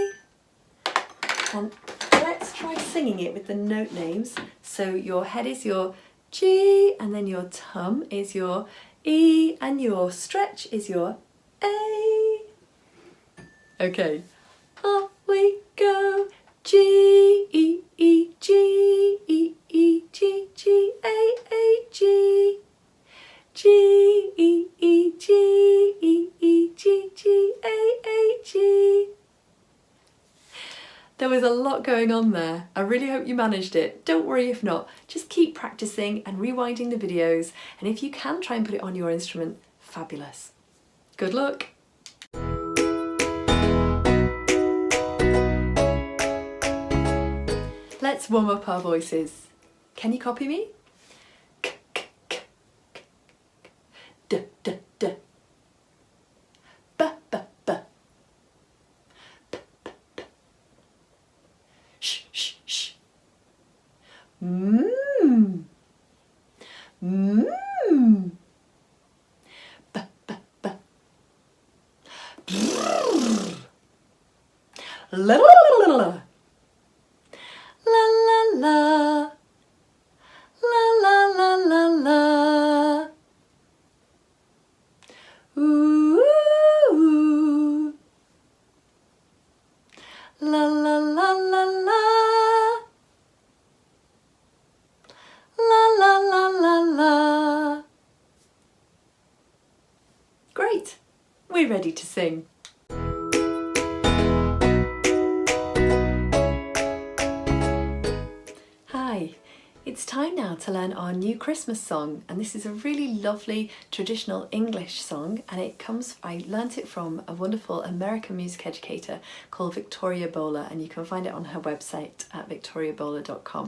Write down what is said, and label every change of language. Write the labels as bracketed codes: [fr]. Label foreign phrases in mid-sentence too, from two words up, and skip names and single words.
[en] And let's try singing it with the note names. So your head is your G, and then your tum is your E, and your stretch is your A. Okay. Off we go. G, E, E, G, E, E, G, G, A, A, G. G, E, E, G, E, E, G, G, A, A, G. There was a lot going on there. I really hope you managed it. Don't worry if not. Just keep practicing and rewinding the videos, and if you can try and put it on your instrument, fabulous. Good luck. Let's warm up our voices. Can you copy me? K, k, k, k, d, d, d. B, b, b. P, p, p. Sh, sh, sh. Mmm. Mmm. B, b, b. La, la, la, la, la. La la la, la la la la la. Ooh, ooh. La la la la la. La la la la la. Great, we're ready to sing. Hi, it's time now to learn our new Christmas song, and this is a really lovely traditional English song, and I learnt it from a wonderful American music educator called Victoria Bowler, and you can find it on her website at victoriabowler.com.